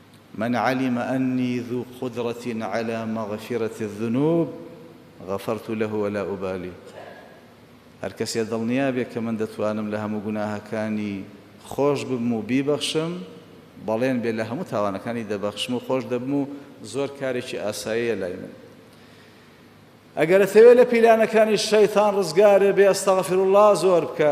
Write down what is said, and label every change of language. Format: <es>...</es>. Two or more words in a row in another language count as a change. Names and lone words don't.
<ar>من علم أني ذو قدرة على مغفرة الذنوب غفرت له ولا أبالي.</ar> <ckb>هەر کەسێ دڵنیا بێ کە من دەتوانم لە هەموو گوناهەکانی خۆش ببم و بیبەخشم، بەڵێن بێ لە هەموو تاوانەکانی دەبەخشم و خۆش دەبم و زۆر کارێکی ئاساییە لای من. ئەگەر دەتەوێت لە پیلانەکانی شەیتان ڕزگارێ بێ</ckb> <ar>ئەستەغفر الله</ar> <ckb>زۆر بکە.</ckb>